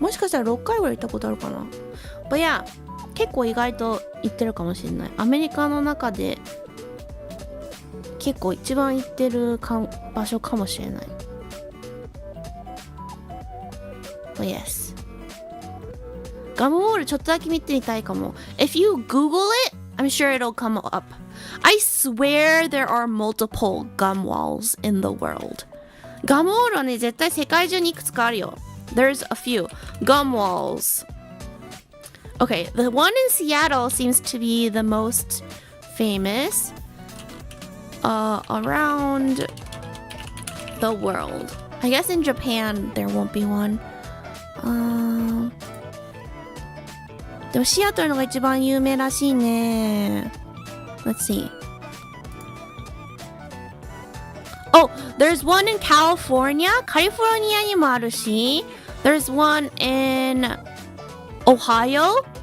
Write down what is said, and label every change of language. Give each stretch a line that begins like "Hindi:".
Japanese: もしかしたら6回ぐらい行ったことあるかな？
English: But yeah,
Japanese: 結構意外と行ってるかもしれない。アメリカの中で結構一番行ってる場所かもしれない。
English: But yes.
Japanese: ガムウォールちょっとだけ見てみたいかも。
English: If you Google it, I'm sure it'll come up. I swear there are multiple gum walls in the world.
Japanese: ガムウォールはね、絶対世界中にいくつかあるよ。
English: There's a few. Gum walls. Okay, the one in Seattle seems to be the most famous around the world. I guess in Japan there won't be one.
Japanese: でもシアトルのが一番有名らしいね。
English: Let's see.Oh, there's one in California.
Japanese: カリフォルニアにもあるし、
English: there's one in Ohio.